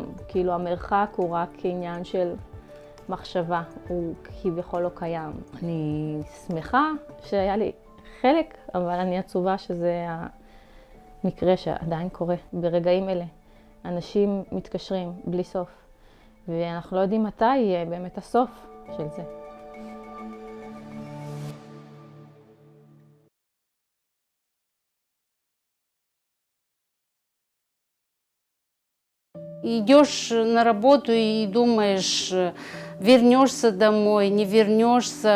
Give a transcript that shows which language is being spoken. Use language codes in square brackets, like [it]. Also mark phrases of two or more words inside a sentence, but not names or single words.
[he] כאילו המרחק הוא רק עניין של מחשבה, הוא כביכול לא קיים. אני שמחה שהיה לי חלק, אבל אני עצובה שזה המקרה שעדיין קורה ברגעים אלה. אנשים מתקשרים בלי סוף, ואנחנו לא יודעים מתי יהיה באמת הסוף של זה. [ru] Идешь на работу и думаешь, вернешься домой, не вернешься.